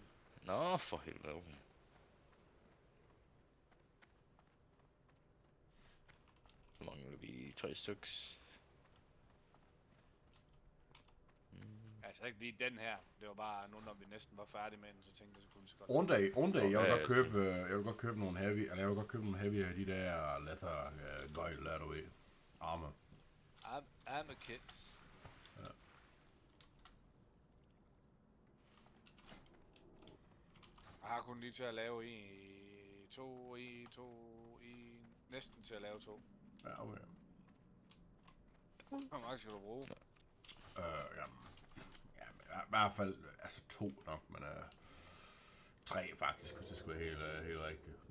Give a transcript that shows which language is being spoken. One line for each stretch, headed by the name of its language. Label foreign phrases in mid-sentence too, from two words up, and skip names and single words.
Danish: Nå, for helvede, okay. Så mangler vi 3 styks. Altså ikke lige den her. Det var bare nu, når vi næsten var færdige med den, så tænkte jeg, så kunne vi så godt...
English: One day,
Danish: jeg vil godt købe nogle heavy, eller jeg vil godt købe nogle heavy af de der leather gøjl, der du ved, armor.
English: I'm a kids.
Danish: Ja. Jeg har kun lige til at lave næsten til at lave 2. Ja, okay. Hvor meget skal du bruge? Ja, i hvert fald, altså 2 nok, men 3 faktisk, hvis det skal være helt rigtigt.